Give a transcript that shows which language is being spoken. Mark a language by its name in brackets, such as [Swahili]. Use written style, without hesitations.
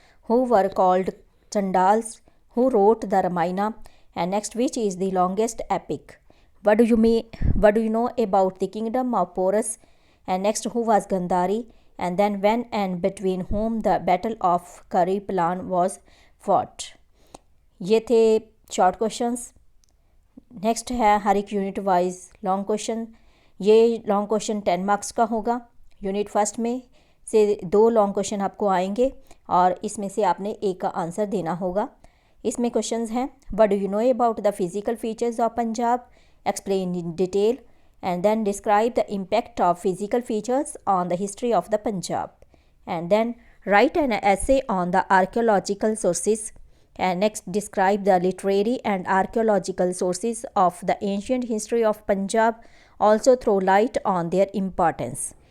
[English] Who were called Chandals? Who wrote the Ramayana? And next, which is the longest epic? What do you know about the kingdom of Porus? And next, who was Gandhari? And then when and between whom the battle of Karipalan was fought? [Hindi] ये थे short questions. Next है हर एक unit wise long question. ये long question 10 marks का होगा। Unit first में से 2 long question आपको आएंगे और इसमें से आपने एक का आंसर देना होगा। इसमें क्वेश्चंस हैं, [English] What do you know about the physical features of Punjab, explain in detail, and then describe the impact of physical features on the history of the Punjab, and then write an essay on the archaeological sources, and next describe the literary and archaeological sources of the ancient history of Punjab, also throw light on their importance.